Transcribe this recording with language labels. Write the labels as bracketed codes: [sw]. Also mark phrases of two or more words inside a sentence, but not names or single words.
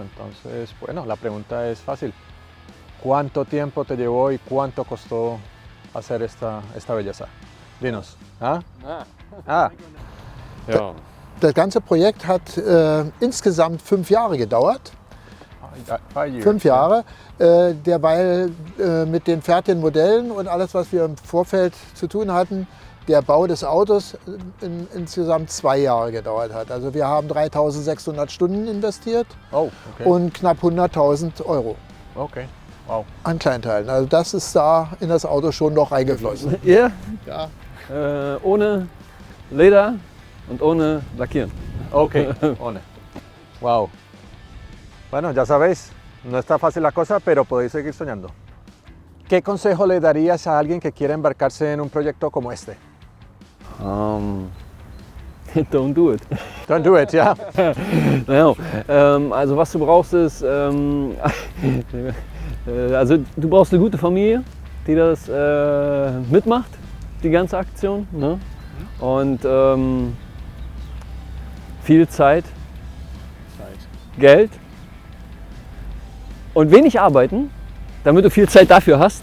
[es] Entonces, bueno, la pregunta es fácil. ¿Cuánto tiempo te llevó y cuánto costó hacer esta belleza? Dinos. [de] Ja. Das ganze Projekt hat insgesamt 5 Jahre gedauert. 5 Jahre, derweil mit den fertigen Modellen und alles, was wir im Vorfeld zu tun hatten, der Bau des Autos insgesamt 2 Jahre gedauert hat. Also wir haben 3.600 Stunden investiert [en] Oh, okay. [de] und knapp 100.000 Euro [en] Okay, wow. [de] an Kleinteilen. Also das ist da in das Auto schon noch reingeflossen. Ja, Ja. ohne Leder und ohne Lackieren. [en] Ok, one. Wow. [es] Bueno, ya sabéis, no está fácil la cosa, pero podéis seguir soñando. ¿Qué consejo le darías a alguien que quiere embarcarse en un proyecto como este? [en] Don't do it. Don't do it, [de] ja. No, also was du brauchst ist, also du brauchst eine gute Familie, die das mitmacht, die ganze Aktion. Ne? Und viel Zeit, Geld und wenig arbeiten, damit du viel Zeit dafür hast.